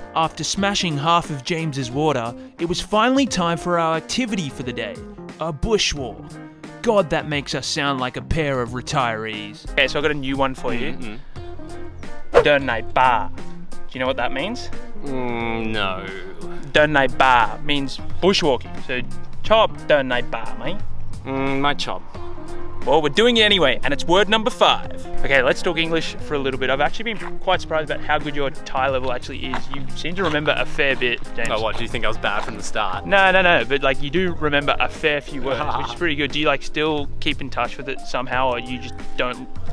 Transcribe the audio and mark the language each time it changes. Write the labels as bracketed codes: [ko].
[en] After smashing half of James's water, it was finally time for our activity for the day, a bushwalk. God, that makes us sound like a pair of retirees. Okay, so I got a new one for you. เดินในป่า. Do you know what that means? No. เดินในป่า means bushwalking. So [th] ชอบเดินในป่าไหม? ไม่ชอบ [en] Well, we're doing it anyway, and it's word number 5. Okay, let's talk English for a little bit. I've actually been quite surprised about how good your Thai level actually is. You seem to remember a fair bit, James. Oh, what? Do you think I was bad from the start? No. But like you do remember a fair few words, which is pretty good. Do you like still keep in touch with it somehow, or you just don't?